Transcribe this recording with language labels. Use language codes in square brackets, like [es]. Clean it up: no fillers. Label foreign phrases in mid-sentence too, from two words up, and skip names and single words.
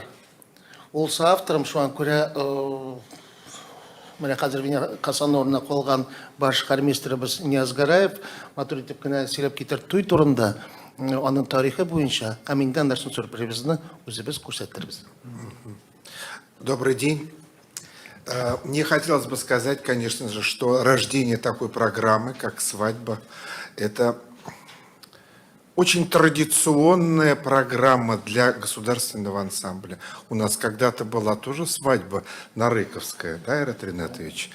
[tt] Ул авторым, шуңа күрә менә хәзер Венер Хасановна калган баш хормейстерыбыз Нияз Гараев матур итеп кенә сөйләп китер туй турында. Аның тарихы буенча, һәм инде анда сюрпризны үзебез күрсәтербез. [ru] Добрый день. Мне хотелось бы сказать, конечно же, что рождение такой программы, как «Свадьба», это очень традиционная программа для государственного ансамбля. У нас когда-то была тоже свадьба Нарыковская, да, Айрат Ринатович?